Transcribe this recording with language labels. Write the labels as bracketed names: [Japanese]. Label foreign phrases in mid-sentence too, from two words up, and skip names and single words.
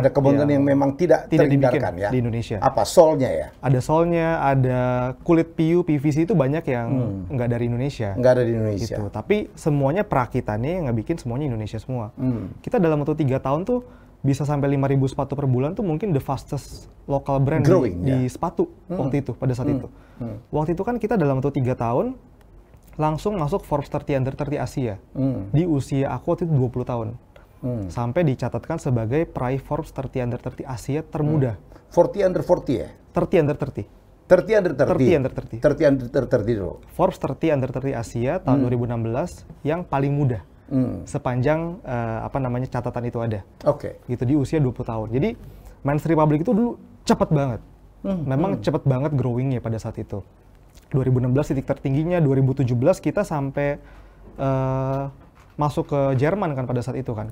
[Indonesian] ada komponen yang memang tidak terhindarkan dibikin ya di Indonesia. Apa solnya ya? Ada solnya, ada kulit PU, PVC itu banyak yang nggak dari Indonesia. Nggak ada di Indonesia. Gitu. Tapi semuanya perakitannya yang nggak bikin semuanya Indonesia semua. Kita dalam waktu 3 tahun tuh bisa sampai 5.000 sepatu per bulan tuh mungkin [English] the fastest local brand [Indonesian] Growing, di sepatu waktu itu, pada saat itu. Waktu itu kan kita dalam waktu 3 tahun langsung masuk Forbes 30 Under 30 Asia. Di usia aku waktu itu 20 tahun. Sampai dicatatkan sebagai peraih Forbes 30 Under 30 Asia termuda. 40 under 40 ya? 30 under 30. 30 under 30? 30 under 30. 30 under 30 dulu. Forbes 30 Under 30 Asia tahun 2016 yang paling muda. Sepanjang catatan itu ada. Oke. Gitu di usia 20 tahun. Jadi Men's Republic itu dulu cepat banget. Memang cepat banget growingnya pada saat itu. 2016 titik tertingginya, 2017 kita sampai masuk ke Jerman kan pada saat itu kan.